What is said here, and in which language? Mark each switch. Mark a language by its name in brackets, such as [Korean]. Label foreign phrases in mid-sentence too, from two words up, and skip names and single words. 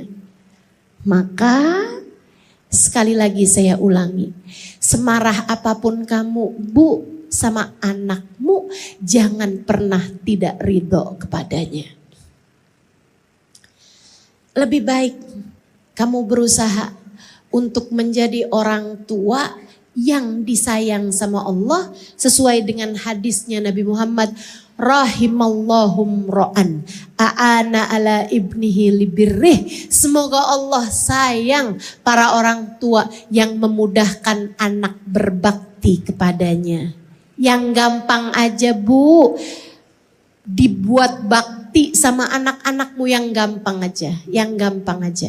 [Indonesian] Maka sekali lagi saya ulangi, semarah apapun kamu Bu sama anakmu, jangan pernah tidak ridho kepadanya. Lebih baik kamu berusaha untuk menjadi orang tua yang disayang sama Allah sesuai dengan hadisnya Nabi Muhammad, [Arabic] رحم الله امرأ أعان على ابنه لبره. [Indonesian] Semoga Allah sayang para orang tua yang memudahkan anak berbakti kepadanya. Yang gampang aja Bu, dibuat bakti sama anak-anakmu, yang gampang aja, yang gampang aja.